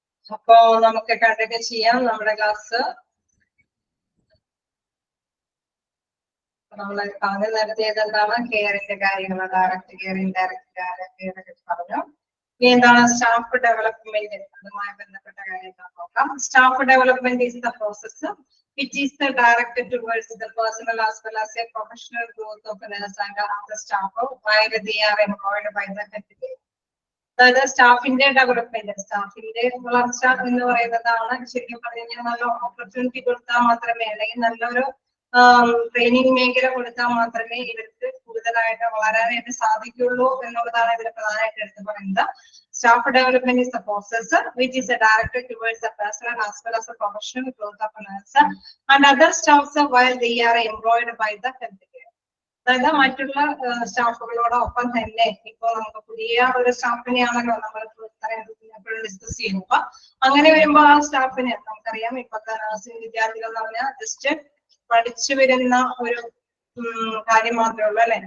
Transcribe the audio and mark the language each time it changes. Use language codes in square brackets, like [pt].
[ml] അപ്പോ നമുക്ക് കണ്ടിന്യൂ ചെയ്യാം നമ്മുടെ ക്ലാസ്. നമ്മൾ ആദ്യം നടത്തിയത് എന്താണ്? കെയറിന്റെ കാര്യങ്ങൾ, ഡയറക്റ്റ് കെയർ, ഇൻഡയറക്റ്റ് കെയർ ഒക്കെ പറഞ്ഞു. ഇനി എന്താണ് സ്റ്റാഫ് ഡെവലപ്മെന്റ്, അതുമായി ബന്ധപ്പെട്ട കാര്യങ്ങൾ നോക്കാം. [en] Staff development is the process which is the directed towards the personal as well as a professional growth of a nurse and other staff while they are employed by the company. [ml] അതായത് സ്റ്റാഫിന്റെ development, സ്റ്റാഫിന്റെ വളർച്ച എന്ന് പറയുന്നതാണ് ശരിക്കും പറഞ്ഞു കഴിഞ്ഞാൽ നല്ല opportunity കൊടുത്താൽ മാത്രമേ, അല്ലെങ്കിൽ നല്ലൊരു ട്രെയിനിങ് മേഖല കൊടുത്താൽ മാത്രമേ ഇവർക്ക് കൂടുതലായിട്ട് വളരാനായിട്ട് സാധിക്കുള്ളൂ എന്നുള്ളതാണ് ഇതിൽ പ്രധാനമായിട്ട് എടുത്ത് പറയുന്നത്. [en] Staff development is the process which is directed towards the personal as well as the professional growth of a nurse and other staffs while they are employed by the company. [ml] അതായത് മറ്റുള്ള സ്റ്റാഫുകളോടൊപ്പം തന്നെ ഇപ്പൊ നമുക്ക് പുതിയ ഒരു സ്റ്റാഫിനെയാണല്ലോ നമ്മൾ എപ്പോഴും ഡിസ്കസ് ചെയ്യുന്നത്. അപ്പൊ അങ്ങനെ വരുമ്പോ ആ സ്റ്റാഫിന് നമുക്കറിയാം, ഇപ്പോഴത്തെ നഴ്സിംഗ് വിദ്യാർത്ഥികൾ എന്ന് പറഞ്ഞാൽ ജസ്റ്റ് പഠിച്ചു വരുന്ന ഒരു കാര്യം മാത്രമേ ഉള്ളൂ അല്ലെ.